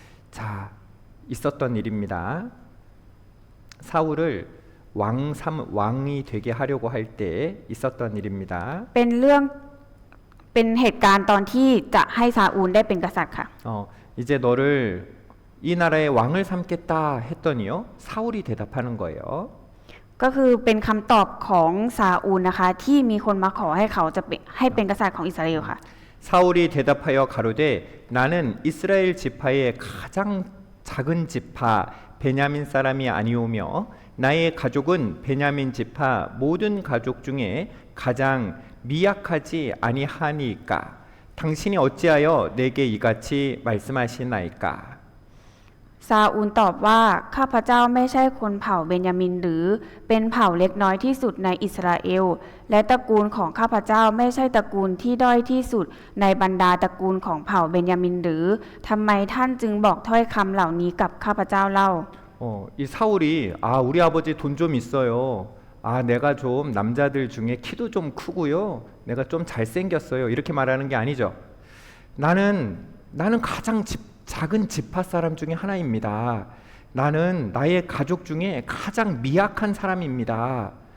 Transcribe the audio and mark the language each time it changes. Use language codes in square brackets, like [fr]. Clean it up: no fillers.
[ko] 자, 있었던 일입니다. 사울을 왕이 되게 하려고 할 때 있었던 일입니다. [th] เป็นเหตุการณ์ตอนที่จะให้ซาอูลได้เป็นกษัตริย์ค่ะ [ko] 이제 너를 이 나라의 왕을 삼겠다 했더니요. 사울이 대답하는 거예요. [th] ก็คือเป็นคำตอบของซาอูลนะคะที่มีคนมาขอให้เขาจะให้เป็นกษัตริย์ของอิสราเอลค่ะ [ko] 사울이 대답하여 가로되 나는 이스라엘 지파의 가장 작은 지파 베냐민 사람이 아니오며 나의 가족은 베냐민 지파 모든 가족 중에 가장 미약하지 아니하니까 당신이 어찌하여 내게 이같이 말씀하시나이까 [th] ซาอูลตอบว่าข้าพเจ้าไม่ใช่คนเผ่าเบนยามินหรือเป็นเผ่าเล็กน้อยที่สุดในอิสราเอลและตระกูลของข้าพเจ้าไม่ใช่ตระกูลที่ด้อยที่สุดในบรรดาตระกูลของเผ่าเบนยามินหรือทำไมท่านจึงบอกถ้อยคำเหล่านี้กับข้าพเจ้าเล่า [ko] 이 사울이 우리 아버지 돈 좀 있어요. 내가 좀 남자들 중에 키도 좀 크고요. 내가 좀 잘생겼어요. 이렇게 말하는 게 아니죠. 나는 가장 작은 지파 사람 중에 하나입니다. 나는 나의 가족 중에 가장 미약한 사람입니다.